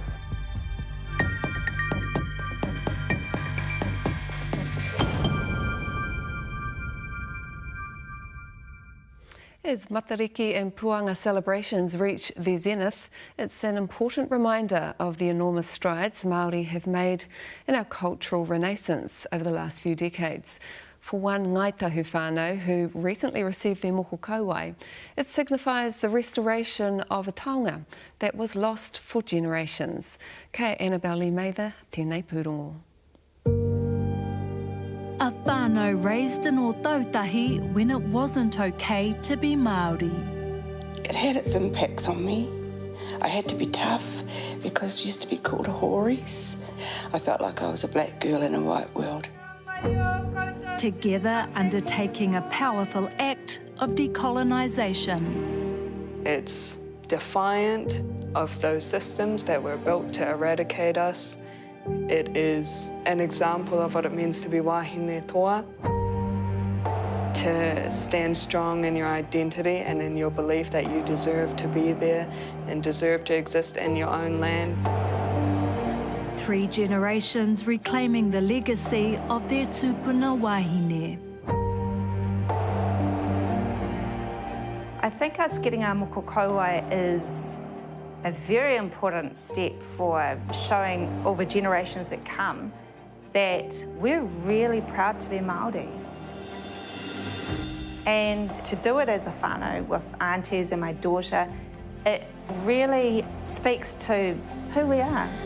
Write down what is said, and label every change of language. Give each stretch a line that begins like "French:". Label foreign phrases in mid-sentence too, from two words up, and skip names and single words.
English: As Matariki and Puanga celebrations reach their zenith, it's an important reminder of the enormous strides Māori have made in our cultural renaissance over the last few decades. For one Ngāi Tahu whānau who recently received their
Māori: moko kauae,
English: it signifies the restoration of a taonga that was lost for generations.
Māori: Kei Annabelle Lemather, tēnei pūrongo.
English: A whānau raised in o tautahi when it wasn't okay to be Māori. It had its impacts on me. I had to be tough because I used to be called a horis. I felt like I was a black girl in a white world. Together undertaking a powerful act of decolonisation. It's defiant of those systems that were built to eradicate us. It is an example of what it means to be
Māori: wahine toa,
English: to stand strong in your identity and in your belief that you deserve to be there and deserve to exist in your own land. 3 generations reclaiming the legacy of their
Māori: tūpuna wahine.
English: I think us getting our
Māori: moko kauae
English: is a very important step for showing all the generations that come that we're really proud to be Māori. And to do it as a whānau with aunties and my daughter, it really speaks to who we are.